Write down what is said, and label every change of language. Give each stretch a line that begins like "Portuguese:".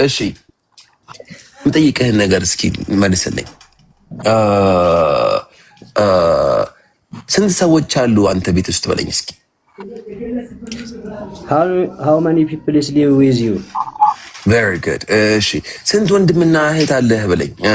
Amharic: እሺ የምጠይቅህን ነገር እስኪ መልስልኝ። ስንት ሰዎች አሉ አንተ ቤት ውስጥ በለኝ እስኪ።
English: How many people is live with you? very good
Amharic: እሺ ስንት ወንድምና እህት አለህ በለኝ